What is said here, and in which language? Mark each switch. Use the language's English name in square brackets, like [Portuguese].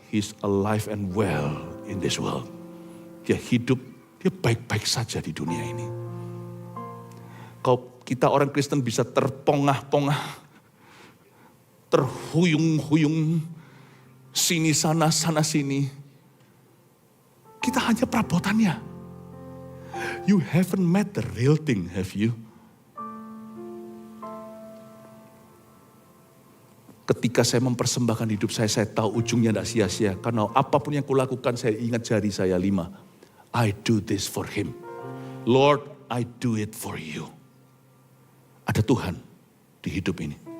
[English] He's alive and well in this world. [Indonesian] Dia hidup, dia baik-baik saja di dunia ini. Kalau kita orang Kristen bisa terpongah-pongah, terhuyung-huyung, sini sana sini. Kita hanya perabotannya. [English] You haven't met the real thing, have you? [Indonesian] Ketika saya mempersembahkan hidup saya tahu ujungnya tidak sia-sia. Karena apapun yang kulakukan, saya ingat jari saya 5. [English] I do this for him. Lord, I do it for you. [Indonesian] Ada Tuhan di hidup ini.